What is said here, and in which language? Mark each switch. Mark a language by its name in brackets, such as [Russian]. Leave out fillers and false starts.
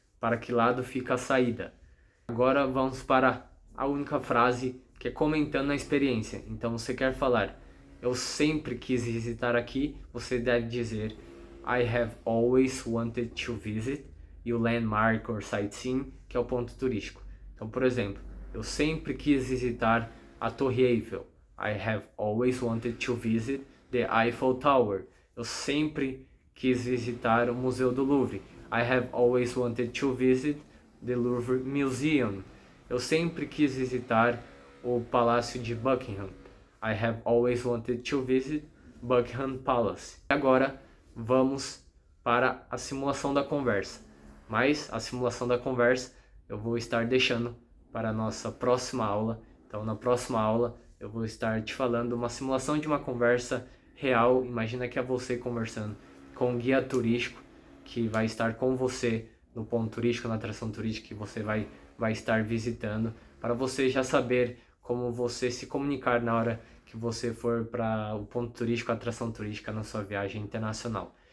[Portuguese] Para que lado fica a saída? Agora vamos para a única frase, que é comentando a experiência. Então você quer falar: Eu sempre quis visitar aqui. Você deve dizer: [English] I have always wanted to visit. [Portuguese] E o landmark or sightseeing, que é o ponto turístico. Então, por exemplo, eu sempre quis visitar a Torre Eiffel. [English] I have always wanted to visit the Eiffel Tower. [Portuguese] Eu sempre quis visitar o Museu do Louvre. [English] I have always wanted to visit the Louvre Museum. [Portuguese] Eu sempre quis visitar o Palácio de Buckingham. [English] I have always wanted to visit Buckingham Palace. [Portuguese] Agora vamos para a simulação da conversa. Mas a simulação da conversa eu vou estar deixando para a nossa próxima aula. Então, na próxima aula eu vou estar te falando uma simulação de uma conversa real. Imagina que é você conversando com um guia turístico que vai estar com você no ponto turístico, na atração turística que você vai estar visitando, para você já saber como você se comunicar na hora que você for para o ponto turístico, a atração turística na sua viagem internacional.